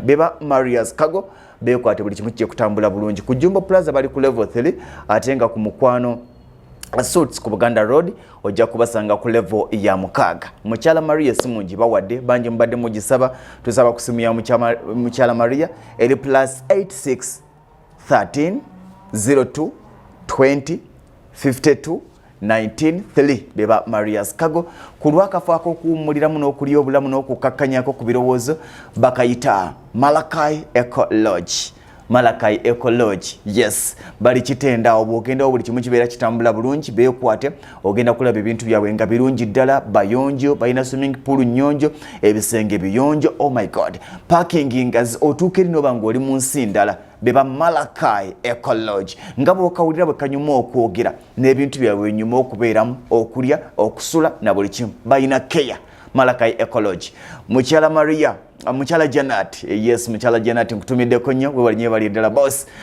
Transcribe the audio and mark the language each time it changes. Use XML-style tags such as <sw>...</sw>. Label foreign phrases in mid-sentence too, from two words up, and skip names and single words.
<lg>Beba Maria's Cargo, beekwate buli kimu kijja kutambula bulungi. Ku Jumbo Plaza bali ku</lg> <en>level three,</en> <lg>ate nga ku Mukwano Suits ku Buganda Road ojja kubasanga ku level ya mukaaga. Mukyala Maria si mungi bawadde, bangi mubadde mugisaba, tusaba ku simu ya mukyama-, Mukyala Maria, eri plus eight six, thirteen, zero two, twenty, fifty two, nineteen three. Beba Maria's Cargo. Ku lwakafo ak'okuwummuliramu n'okulya obulamu n'okukakkanyako ku birowoozo, bakayita Malakai Eco Lodge. Malakai Eco Lodge, yes. Bali Kitenda, awo bw'ogendawo buli kimu kibeera kitambula bulungi, beekwate, ogenda kulaba ebintu byabwe nga birungi ddala, bayonjo, balina</lg> <en>swimming pool</en> <lg>nnyonjo, ebisenge biyonjo,</lg> <en>oh my God.</en> <lg>Parking nga zi-, otuuka eri n'oba ng'oli mu nsi ndala, be ba Malakai Eco Lodge. Nga bw'okawulira bwe kanyuma okwogera, n'ebintu byabwe binyuma okubeeramu, okulya, okusula, na buli kimu. Balina care. Malakai Eco Lodge. Mukyala Maria, Ah, Mukyala Janet, eh, yes, Mukyala Janet, nkutumiddeko nnyo, weewale nnyo, weewale ddala boss.</lg>